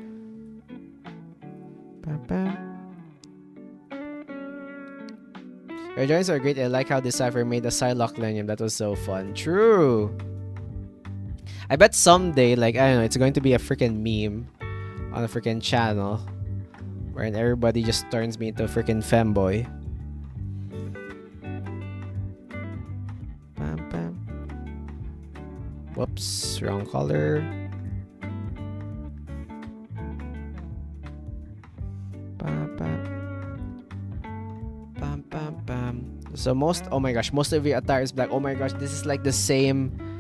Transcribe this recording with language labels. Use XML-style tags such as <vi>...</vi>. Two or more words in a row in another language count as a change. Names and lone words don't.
<en>Your joints are great. I like how Decipher made the Psylocke Lenium. That was so fun. True. I bet someday, like, I don't know, it's going to be a freaking meme on a freaking channel wherein everybody just turns me into a freaking femboy. Bam, bam. Whoops, wrong color. Bam, bam. Bam, bam, bam. So most, oh my gosh, most of your attire is black. Oh my gosh, this is like the same.</en>